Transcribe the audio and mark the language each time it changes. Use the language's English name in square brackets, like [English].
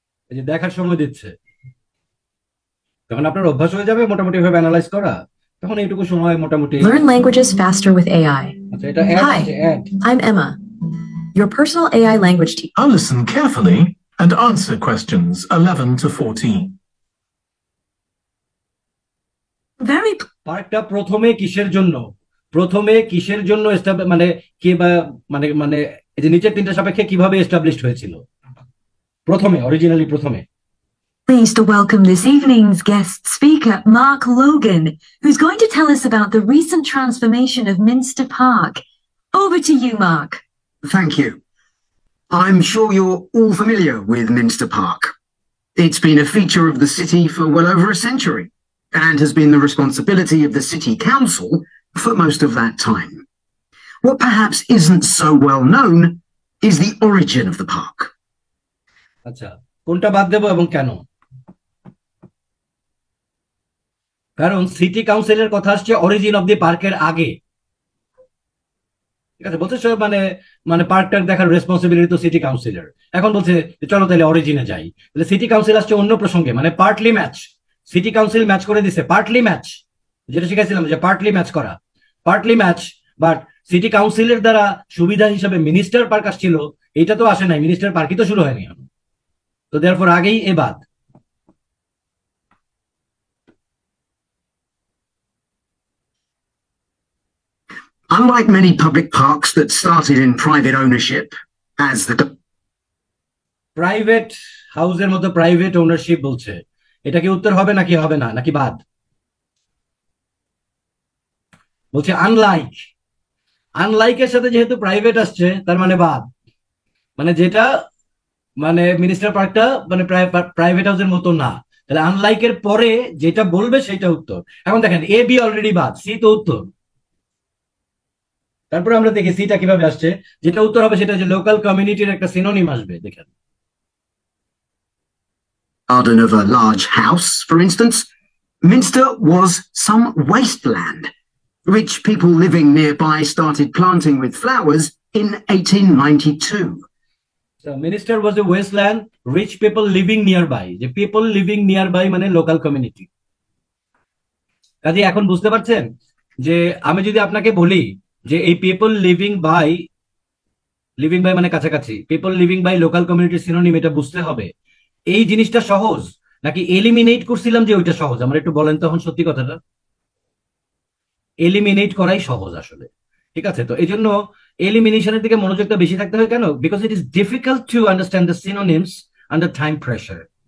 [Bangla] এই যে দেখার সময় দিচ্ছে, তখন আপনার অভ্যাস হয়ে যাবে মোটামুটি ভাবে অ্যানালাইজ করা, তখন এইটুকু সময় মোটামুটি। [English] Learn languages faster with AI. [Bangla] আচ্ছা, এটা [English] Hi, I'm Emma, your personal AI language teacher. I'll listen carefully and answer questions 11 to 14. Very [Bangla] পার্কটা প্রথমে কিসের জন্য প্রথমে কিসের জন্য মানে কি বা মানে মানে এই যে নিচের তিনটা সাপেক্ষে কিভাবে এস্টাবলিশড হয়েছিল প্রথমে অরিজিনালি প্রথমে [English] Pleased to welcome this evening's guest speaker, Mark Logan, who's going to tell us about the recent transformation of Minster Park. Over to you, Mark. Thank you. I'm sure you're all familiar with Minster Park. It's been a feature of the city for well over a century and has been the responsibility of the city council for most of that time. What perhaps isn't so well known is the origin of the park. [Bangla] আচ্ছা কোনটা বাদ দেব এবং কেন কারণ city কাউন্সিলের কথা আসছে origin of the পার্কের আগে ঠিক আছে বলছে মানে মানে পার্কটা দেখার রেসপন্সিবিলিটি তো সিটি কাউন্সিলর এখন বলছে চলো তাহলে অরিজিনে যাই তাহলে সিটি কাউন্সিল আসছে অন্য প্রসঙ্গে মানে partly match city council match করে দিছে পার্টলি ম্যাচ যেটা শিখাইছিলাম যে পার্টলি ম্যাচ করা পার্টলি ম্যাচ বাট সিটি কাউন্সিলের দ্বারা সুবিধা হিসেবে মিনিস্টার পার্ক আসছিল এটা তো আসে নাই মিনিস্টার পার্কই তো শুরু হয়নি তো দেয়ারফর আগেই এ বাদ [English] Unlike many public parks that started in private ownership as the [Bangla] private হাউসের মতো প্রাইভেট ওনারশিপ বলছে এটা কি উত্তর হবে নাকি হবে না নাকি বাদ বলছে আনলাইকের সাথে যেহেতু প্রাইভেট আসছে তার মানে বাদ মানে যেটা মানে মিনিস্টার পার্কটা মানে প্রাইভেট হাউসের মতো না তাহলে আনলাইকের পরে যেটা বলবে সেটা উত্তর এখন দেখেন এ বি অলরেডি বাদ সি তো উত্তর তারপরে আমরা দেখি সিটা কিভাবে আসছে যেটা উত্তর হবে সেটা যে লোকাল কমিউনিটির একটা সিনোনিম আসবে দেখেন [English] garden of a large house, for instance, Minster was some wasteland, which people living nearby started planting with flowers in 1892. So Minster was a wasteland, rich people living nearby. The people living nearby মানে local community. [Bangla] কাজে এখন বুঝতে পারছেন যে আমি যদি আপনাকে বলি যে এই পিপল লিভিং বাই মানে কাছাকাছি পিপল লিভিং বাই লোকাল কমিউনিটির সিনোনিম এটা বুঝতে হবে এই জিনিসটা সহজ নাকি এলিমিনেট করছিলাম যে ওইটা সহজ আমার একটু বলেন তখন সত্যি কথাটা এলিমিনেট করাই সহজ আসলে ঠিক আছে তো এই জন্য এলিমিনেশনের দিকে মনোযোগটা বেশি থাকতে হয় কেন [English] because it is difficult to understand the synonyms under time pressure